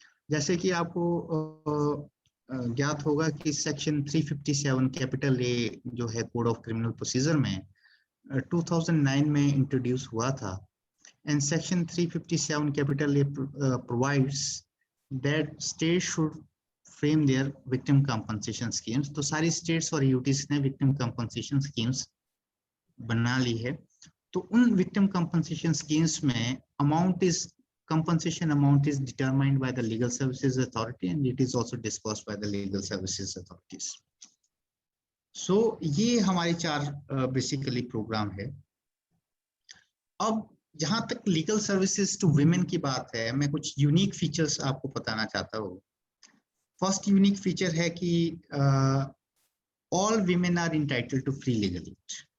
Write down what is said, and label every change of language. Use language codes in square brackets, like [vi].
[hi] जैसे कि आपको ज्ञात होगा कि सेक्शन 357 कैपिटल ए जो है कोड ऑफ क्रिमिनल प्रोसीजर में 2009 में इंट्रोड्यूस हुआ था. [en] And section 357 capital A provides that state should frame their victim compensation schemes. [hi] तो सारी स्टेट्स और यूटीज ने विक्टिम कंपनसेशन स्कीम्स बना ली है. तो उन विक्टिम कंपनसेशन स्कीम्स में [en] compensation amount is determined by the legal services authority and it is also disbursed by the legal services authorities. [hi] So ये हमारे 4 बेसिकली प्रोग्राम है. अब जहां तक लीगल सर्विसेज टू विमेन की बात है, मैं कुछ यूनिक फीचर्स आपको बताना चाहता हूँ. [en] First unique feature है कि all women are entitled to free legal aid.